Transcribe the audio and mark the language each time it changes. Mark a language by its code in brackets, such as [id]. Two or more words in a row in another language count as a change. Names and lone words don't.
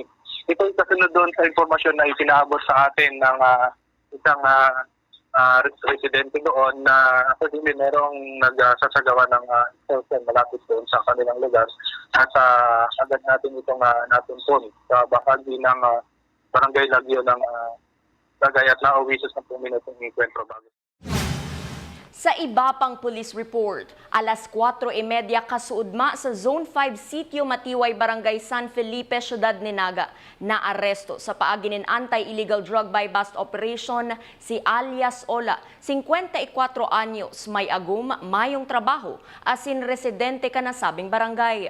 [tl] Ito ay kasunod doon sa informasyon na ipinaabot sa atin ng isang residente doon na actually merong nagsasagawa ng extortion malapit doon sa kanilang lugar. At agad natin itong natuntun sa bahagi ng Barangay Lagyo ng Ragay at nauwi sa 10 minutong enkwentro bago. [bik] Sa iba pang police report, alas 4:30 kasuudma sa Zone 5 Sitio Matiway, Barangay San Felipe, Syudad Ninaga, na aresto sa paaginin [en] anti-illegal drug buy-bust operation [bik] si alias Ola, 54 anyos, may agum, mayong trabaho, asin residente ka na sabing barangay.